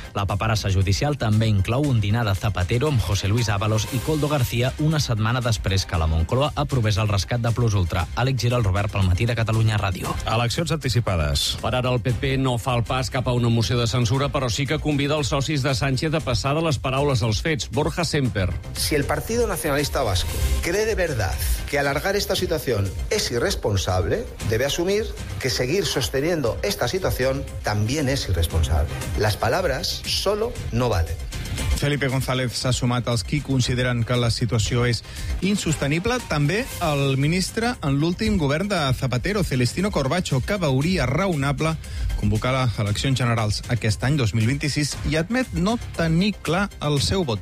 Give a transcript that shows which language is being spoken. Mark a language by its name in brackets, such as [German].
[Catalan] La paperassa judicial també inclou un dinar de Zapatero amb José Luis Ábalos i Coldo García una setmana després que la Moncloa aprovés el rescat de Plus Ultra. Àlex Giral Robert, pel matí de Catalunya Ràdio. Eleccions anticipades. Per ara el PP no fa el pas cap a una moció de censura, però sí que convida els socis de Sánchez a passar de les paraules als fets. Borja Semper. [Spanish] Si el Partido Nacionalista Vasco cree de verdad que alargar esta situación es irresponsable, debe asumir que seguir sosteniendo esta situación también es irresponsable. Las palabras solo no valen. [Catalan] Felipe González s'ha sumat als qui consideren que la situació és insostenible. També el ministre en l'últim govern de Zapatero, Celestino Corbacho, que veuria raonable convocar les eleccions generals aquest any 2026 i admet no tenir clar el seu vot.